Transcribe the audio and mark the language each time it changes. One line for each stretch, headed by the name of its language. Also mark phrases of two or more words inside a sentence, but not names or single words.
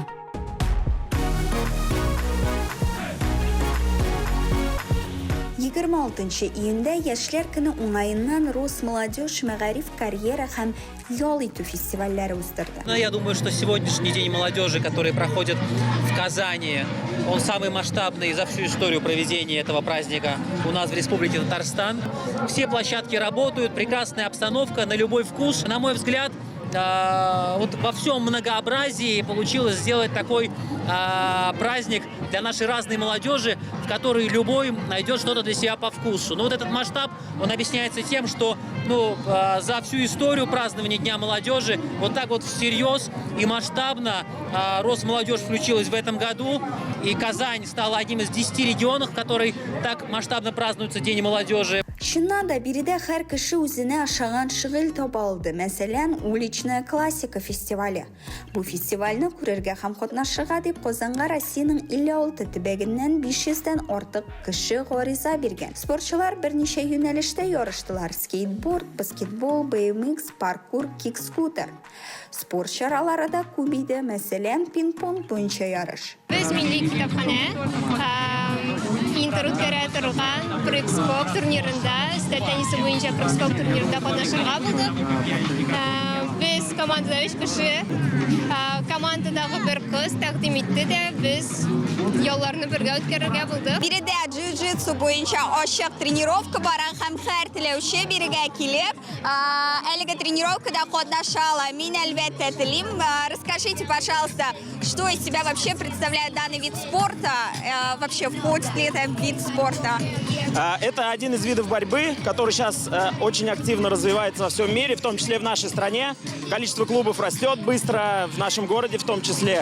Tatar: 26 июньдә яшьләр көне уңаеннан Росмолодежь, Мәгариф, карьера һәм ял итү фестивальләре уздырды.
Russian: Я думаю, что сегодняшний день молодежи, который проходит в Казани, он самый масштабный за всю историю проведения этого праздника у нас в Республике Татарстан. Все площадки работают, прекрасная обстановка на любой вкус. На мой взгляд, вот во всем многообразии получилось сделать такой праздник для нашей разной молодежи, в которой любой найдет что-то для себя по вкусу. Но вот этот масштаб, он объясняется тем, что за всю историю празднования Дня молодежи вот так вот всерьез и масштабно Росмолодежь включилась в этом году, и Казань стала одним из 10 регионов, в которой так масштабно празднуется День молодежи.
Tatar: Чыннан да биредә һәр кеше үзенә ошаган шөгыль таба алды. Мәсәлән,
Russian: уличная классика
Tatar: фестивале. Бу фестивальне күрергә һәм катнашырга дип Казанга Россиянең 56 төбәгеннән 500-дән артык кеше гариза биргән. Спортчылар берничә юнәлештә ярыштылар: скейтборд, баскетбол, BMX, паркур, кик-скутер. Спорт чаралары да күп иде. Мәсәлән, пинг-понг буенча ярыш. Без милли китапханә Интер үткәрә торган прыг-скок турнирында, өстәл теннисы буенча прыг-скок турнирында катнашырга булдык. Без командада 3 кеше, командадагы бер кыз тәкъдим итте дә, без ялларны бергә үткәрергә булдык. Биредә джиу-джитсу буенча ачык тренировка бара һәм һәр теләүче бирегә килеп, әлеге тренировкада катнашала. Мин әлбәттә телим.
Russian: Расскажите, пожалуйста, что из себя вообще представляет данный вид спорта? Вообще входит ли это вид спорта? Это один из видов борьбы, который сейчас очень активно развивается во всем мире, в том числе в нашей стране. Количество клубов растет быстро, в нашем городе в том числе.